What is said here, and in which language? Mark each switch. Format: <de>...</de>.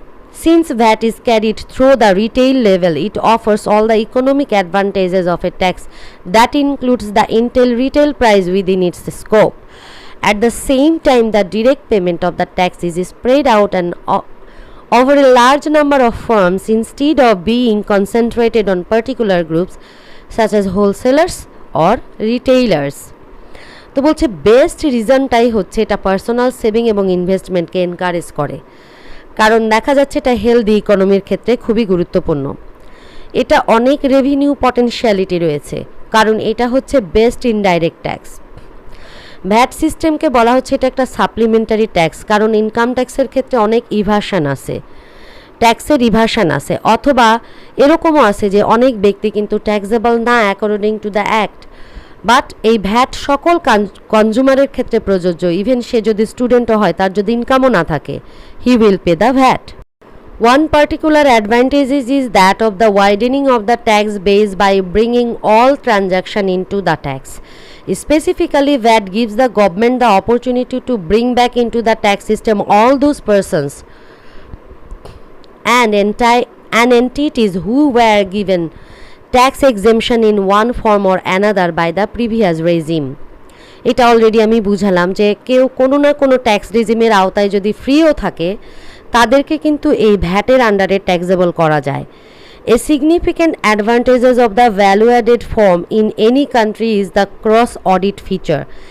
<en>Since VAT is carried through the retail level, it offers all the economic advantages of a tax that includes the retail price within its scope. At the same time, the direct payment of the tax is spread out and over a large number of firms instead of being concentrated on particular groups such as wholesalers or retailers.</en> <bn>তো বলছে best রিজনটাই হচ্ছে এটা personal saving এবং ইনভেস্টমেন্টকে encourage করে, কারণ দেখা যাচ্ছে এটা হেলদি ইকোনমির ক্ষেত্রে খুবই গুরুত্বপূর্ণ। এটা অনেক রেভিনিউ পটেনশিয়ালিটি রয়েছে, কারণ এটা হচ্ছে বেস্ট ইনডাইরেক্ট ট্যাক্স। ভ্যাট সিস্টেমকে বলা হচ্ছে এটা একটা সাপ্লিমেন্টারি ট্যাক্স, কারণ ইনকাম ট্যাক্সের ক্ষেত্রে অনেক ইভাশন আছে, ট্যাক্সের ইভাশন আছে, অথবা এরকমও আছে যে অনেক ব্যক্তি কিন্তু ট্যাক্সেবল না</bn> <en>according to the act,</en> <bn>but এই ভ্যাট সকল কনজিউমারের ক্ষেত্রে প্রযোজ্য। ইভেন সে যদি স্টুডেন্টও হয়, তার যদি ইনকামও না থাকে,</bn> <en>He will pay the VAT. One particular advantage is that of the widening of the tax base by bringing all transaction into the tax. Specifically, VAT gives the government the opportunity to bring back into the tax system all those persons and entities who were given tax exemption in one form or another by the previous regime.</en> <bn>এটা already আমি বুঝালাম যে কেউ কোনো না কোনো tax রেজিমের আওতায় যদি ফ্রিও থাকে, তাদেরকে কিন্তু এই ভ্যাটের আন্ডারে ট্যাক্সেবল করা যায়।</bn> <en>A significant advantages of the value-added form in any country is the cross-audit feature.</en>